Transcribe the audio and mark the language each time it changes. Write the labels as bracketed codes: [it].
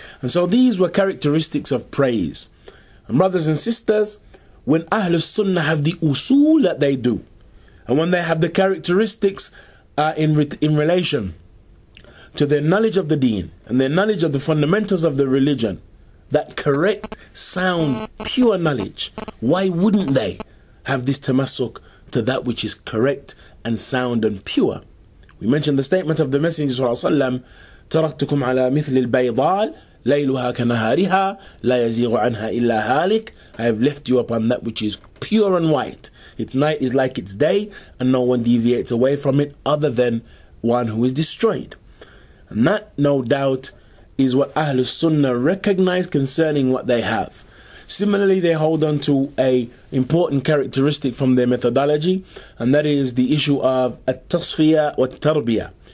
[en] And so these were characteristics of praise. And brothers and sisters, when Ahlus Sunnah have the usul that they do, and when they have the characteristics in relation to their knowledge of the deen and their knowledge of the fundamentals of the religion, that correct, sound, pure knowledge, why wouldn't they have this tamassuk to that which is correct and sound and pure? [ar] We mentioned the statement of the Messenger ﷺ, تَرَكْتُكُمْ عَلَى مِثْلِ الْبَيْضَالِ لَيْلُهَا كَنَهَارِهَا لَا يَزِيغُ عَنْهَا إِلَّا هَالِكٌ. [en] I have left you upon that which is pure and white. Its night is like its day, and no one deviates away from it other than one who is destroyed. And that, no doubt, is what Ahlus Sunnah recognize concerning what they have. Similarly, they hold on to an important characteristic from their methodology, and that is the issue of at-tasfiyah wa-tarbiyah.